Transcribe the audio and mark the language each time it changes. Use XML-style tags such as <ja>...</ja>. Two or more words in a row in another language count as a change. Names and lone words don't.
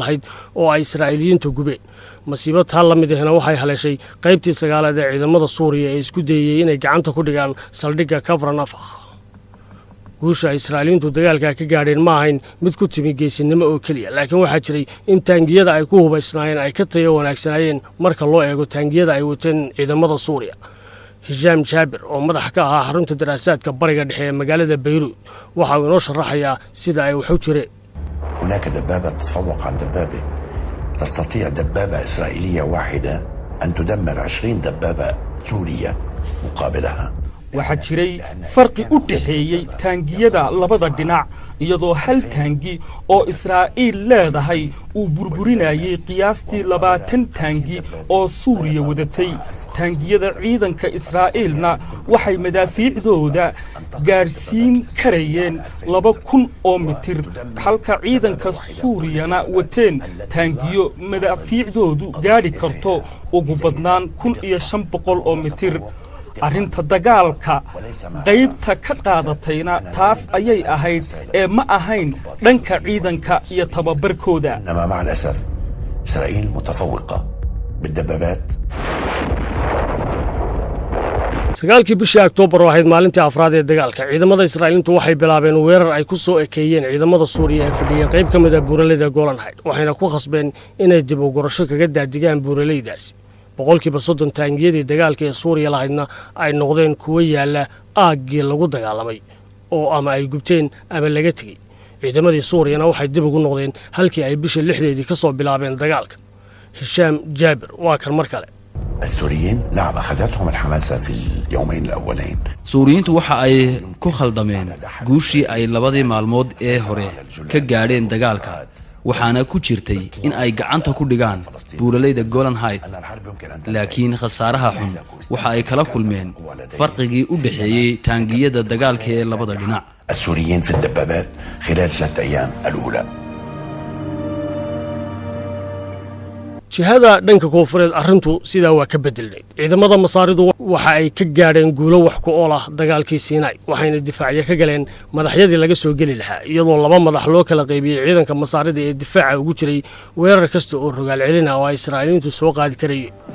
<so>lahayd oo ay Israa'iiliyiintu gubeen masiibad hal lamid ahna waxay haleeshay qaybtii 9aad ee ciidamada Suuriya ee isku dayay inay gacanta ku dhigaan saldhigga Kafar Nafakh guusha Israa'iiliintu dagaalka ka gaadheen ma ahayn mid ku timi geesinimo oo kaliya laakiin waxa jiray in taangiyada ay ku hubaysnaayeen ay ka tayo wanaagsanayeen marka loo eego taangiyada ay wateen ciidamada Suuriya هشام جابر oo madax ka ahaa xarunta daraasaadka bariga dhexe ee magaalada Beirut waxa uu inoo sharaxayaa sida ay wax u jireen</so> <ar>هناك دبابة تتفوق عن دبابة تستطيع دبابة إسرائيلية واحدة أن تدمر 20 دبابة سورية مقابلها</ar> <so>waxaa jiray farqi u dhaxeeyay taangiyada labada dhinac iyadoo hal taangi oo Israa'iil leedahay uu burburinayay qiyaastii 20 taangi oo Suuriya wadatay taangiyada ciidanka Israa'iilna waxay madaafiicdooda gaarsiin karayeen 2000 oo mitir halka ciidanka Suuriyana wateen taangiyo madaafiicdoodu gaari karto ugu badnaan 1500 oo mitir arrinta dagaalka qaybta ka qaadatayna taas ayay ahayd ee ma ahayn dhanka ciidanka iyo tababarkooda</so> <ar>مع الأسف إسرائيل متفوقة بالدبابات</ar> <so>sagaalkii bishii Oktoobar waxay maalintii afraad ee dagaalka ciidamada Israa'iiliintu waxay bilaabeen weerar ay ku soo ekeeyeen ciidamada Suuriya ee fadhiya qayb ka mid ah buuraleyda Golan Heights waxayna ku khasbeen inay dib u gurasho kaga daadigaan buuraleydaasi boqolkiiba 30 taangiyadii dagaalka ee Suuriya lahaydna ay noqdeen kuwa yaala aaggii lagu dagaalamay oo ama ay gubteen ama laga tagay ciidamadii Suuriyana waxay dib ugu noqdeen halkii ay bishii 6deedii ka soo bilaabeen dagaalka هشام جابر واكر مركله</so> <ar>السوريين نعم أخذتهم الحماسة في اليومين الأولين</ar> <so>Suuriyiintu waxa ay ku khaldameen guushii ay labadii maalmood ee hore ka gaadheen dagaalka waxaana ku jirtay in ay gacanta ku dhigaan buuraleyda Golan Heights laakiin khasaaraha xun waxa ay kala kulmeen farqigii u dhaxeeyay taangiyada dagaalka ee labada dhinac</so> <ar>السوريين في الدبابات خلال 3 أيام الأولى</ar> <so>jihada dhanka koonfureed arrintu sidaa waa ka bedelnay ciidamada Masaaridu waxa ay ka gaadheen guulo wax ku ool ah dagaalkii Siinay waxayna difaaciye ka galeen madaxyadii laga soo gali lahaa iyadoo laba madax loo kala qaybiyay ciidanka Masaarida ee difaaca ugu jiray weerar kasta oo rogaal celina oo Israa'iiliintu soo qaadi karayeen</so>